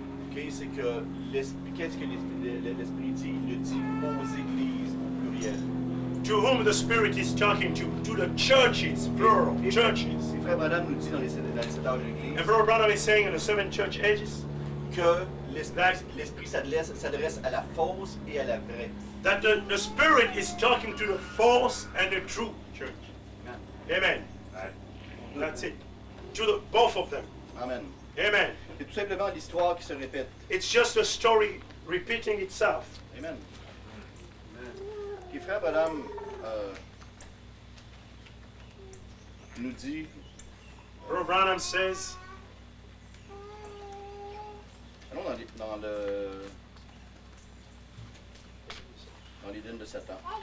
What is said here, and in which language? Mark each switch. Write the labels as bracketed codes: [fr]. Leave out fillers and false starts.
[fr] okay, c'est que qu'est-ce que l'Esprit dit? Il le dit aux églises au pluriel. [en] to whom the Spirit is talking to the churches, plural, churches. Et Frère Branham nous dit dans les 7 âges de l'Église And Brother Branham is saying in the 7 church ages que l'Esprit s'adresse à la fausse et à la vraie. that the Spirit is talking to the false and the true church. Amen. That's it. To both of them. Amen. Amen. [fr] C'est tout simplement l'histoire qui se répète. [en] It's just a story repeating itself. Amen. [fr] Et Frère Branham nous dit, [en] Brother Branham says, [fr] allons dans l'Éden de Satan.